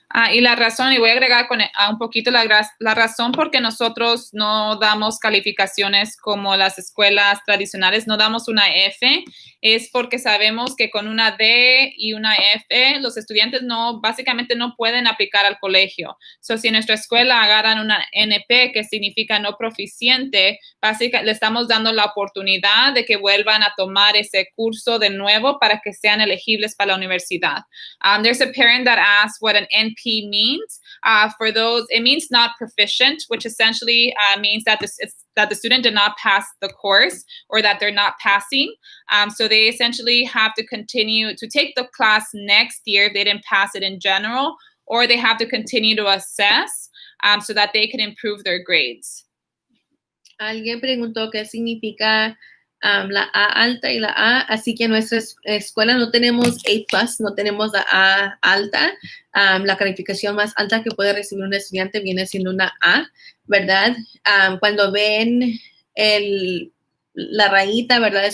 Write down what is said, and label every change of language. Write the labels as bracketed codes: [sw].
[es] Y la razón, y voy a agregar un poquito la razón porque nosotros no damos calificaciones como las escuelas tradicionales, no damos una F, es porque sabemos que con una D y una F los estudiantes básicamente no pueden aplicar al colegio. So, si en nuestra escuela agarran una NP, que significa no proficiente, básicamente le estamos dando la oportunidad de que vuelvan a tomar ese curso de nuevo para que sean elegibles para la universidad. [en] There's a parent that asked what an NP means. For those, it means not proficient, which essentially means that the student did not pass the course or that they're not passing. So they essentially have to continue to take the class next year if they didn't pass it in general, or they have to continue to assess so that they can improve their grades. [es] Alguien preguntó qué significa la A alta y la A, así que en nuestra escuela no tenemos A+, no tenemos la A alta. La calificación más alta que puede recibir un estudiante viene siendo una A, ¿verdad? Cuando ven la rayita, ¿verdad?